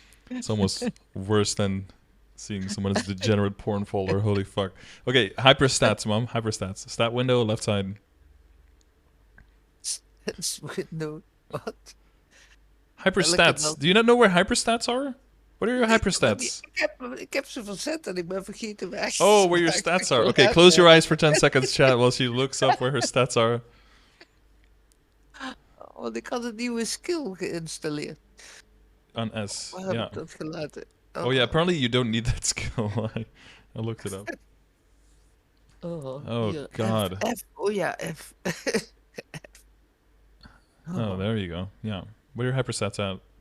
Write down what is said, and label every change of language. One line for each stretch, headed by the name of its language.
English: It's almost worse than seeing someone's degenerate porn folder. Holy fuck. Okay, hyperstats, mom. Hyperstats. Stat window, left side. Stats window.
Dutch: Wat?
English: Hyperstats. Do you not know where hyperstats are? What are your hyperstats?
Dutch: Ik heb ze verzet en ik ben vergeten waar.
English: Oh, where your stats are. Okay, close your eyes for 10 seconds, chat, while she looks up where her stats are.
Dutch: Want ik had een nieuwe skill geïnstalleerd.
English: On S.
Dutch: Waar heb
English: Yeah.
Dutch: ik dat gelaten?
English: Oh yeah, apparently you don't need that skill. I looked it up. Oh,
Dutch: hier,
English: God.
Dutch: F. Oh ja, F.
English: Oh, there you go. Yeah. What are your hyperstats at?